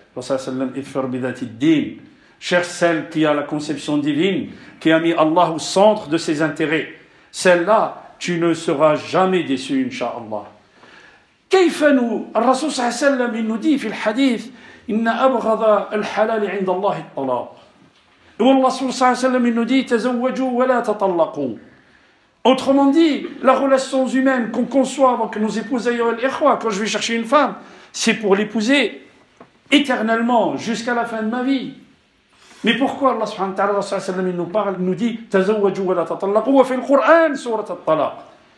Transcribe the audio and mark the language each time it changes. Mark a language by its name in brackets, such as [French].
[French] Rasul sallallahu alayhi wa sallam, cherche celle qui a la conception divine, qui a mis Allah au centre de ses intérêts. Celle-là, tu ne seras jamais déçu, incha'Allah. [Arabic] كيف الرسول صلى الله عليه وسلم [French] il nous dit [Arabic] في الحديث إن أبغض الحلال عند الله الطلاق. والرسول صلى الله عليه وسلم [French] il nous dit [Arabic] تزوجوا ولا تطلقوا. [French] Autrement dit, la relation humaine qu'on conçoit avant que nous épousions quand je vais chercher une femme, c'est pour l'épouser éternellement, jusqu'à la fin de ma vie. Mais pourquoi Allah subhanahu wa ta'ala il nous parle, il nous dit [Arabic] تزوجوا ولا تطلقوا وفي القرآن سورة الطلاق.